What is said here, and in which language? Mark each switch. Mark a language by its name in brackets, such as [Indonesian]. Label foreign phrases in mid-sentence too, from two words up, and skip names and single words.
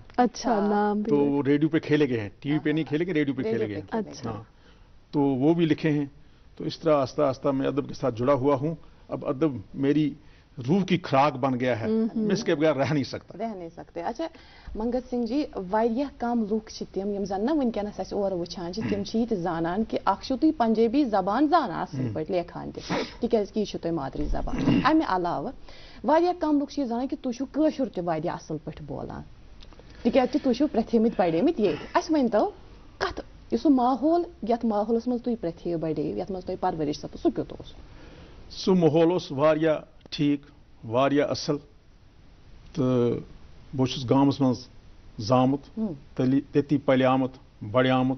[Urdu] اچھا، نام بھی. تو وہ ریڈیو پہ کھیلے گئے ہیں، ٹی وی پہ نہیں کھیلے گئے، ریڈیو پہ کھیلے گئے. اچھا۔ تو وہ بھی لکھے ہیں. تو اس طرح آہستہ آہستہ میں ادب کے ساتھ جڑا ہوا ہوں۔ اب ادب میری روح کی خوراک بن گیا ہے، میں اس کے بغیر رہ نہیں سکتے. اچھا منگت سنگھ جی, [Kashmiri] वारिया कम लूक तम यम जन ना वनकनस अस और वुछान तम जानान कि अख तुम पंजाबी जबान जाना असल पे लेखान तिकज कि यह मादरी जबान। अमे अलावा वारिया कम लूक जाना कि तुम कशुर ते वारिया असल पे बोलान, तिकज तुम प्रथेमित पढ़ेमित ये। अस वनतो कत सह माहौल यथ माहौलस मज तुम प्रथे बड़े यथ मज तुम परवरिश सप सह क्यों सह माहौल वारिया ठीक, वारिया असल। तो बहुत गामस मज जामुत, तेती पलियामुत, बड़ियामुत।